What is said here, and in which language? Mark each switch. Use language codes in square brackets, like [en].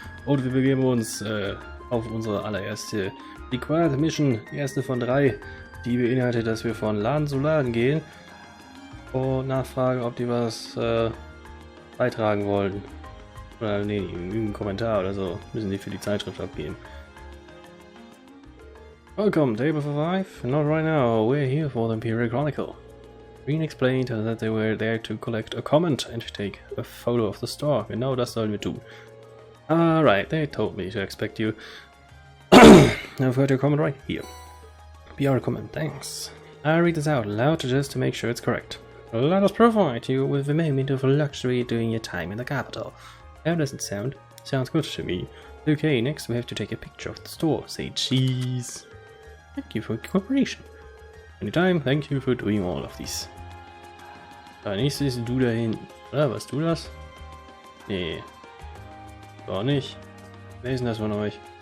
[de] Und wir begeben uns auf unsere allererste Required Mission, die erste von 3, die beinhaltet, dass wir von Laden zu Laden gehen und nachfragen, ob die was beitragen wollen. Oder nee, irgendeinen Kommentar oder so müssen die für die Zeitschrift abgeben. [en] Welcome, table for 5. Not right now, we're here for the Imperial Chronicle. Green explained that they were there to collect a comment and take a photo of the store. [de] Genau das sollen wir tun. [en] Alright, they told me to expect you. I've got your comment right here. PR comment, thanks. I'll read this out loud just to make sure it's correct. Let us provide you with a moment of luxury during your time in the capital. How does it sound? Sounds good to me. Okay, next we have to take a picture of the store. Say cheese. Thank you for your cooperation. Anytime, thank you for doing all of this. [de] Nächstes ist du da hinten. Oder, warst du das? Nee. Gar nicht. Wer ist denn das von euch?